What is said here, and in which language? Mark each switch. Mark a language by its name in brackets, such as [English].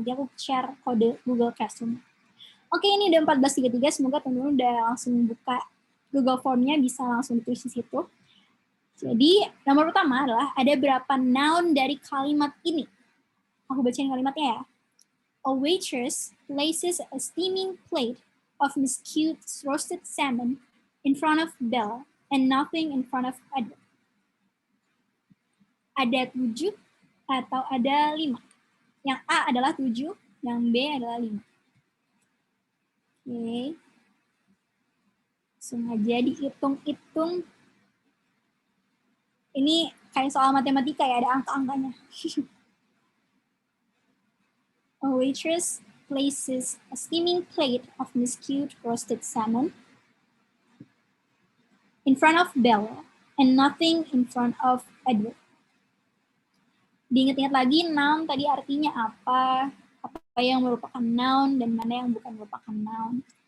[Indonesian] Nanti aku share kode Google Classroom. Oke, ini udah 14.33, semoga teman-teman udah langsung buka Google Form-nya, bisa langsung ditulis di situ. Jadi, nomor pertama adalah ada berapa noun dari kalimat ini. Aku bacain kalimatnya ya. [English] A waitress places a steaming plate of Miss Cute's roasted salmon in front of Bella and nothing in front of Edward. [Indonesian] Ada 7 atau ada 5. Yang A adalah 7, yang B adalah 5. Oke. Langsung aja dihitung-hitung. Ini kayak soal matematika ya, ada angka-angkanya. [English] A waitress places a steaming plate of Miss Cute roasted salmon in front of Bella and nothing in front of Edward. [Indonesian] Diingat-ingat lagi noun tadi artinya apa yang merupakan noun dan mana yang bukan merupakan noun.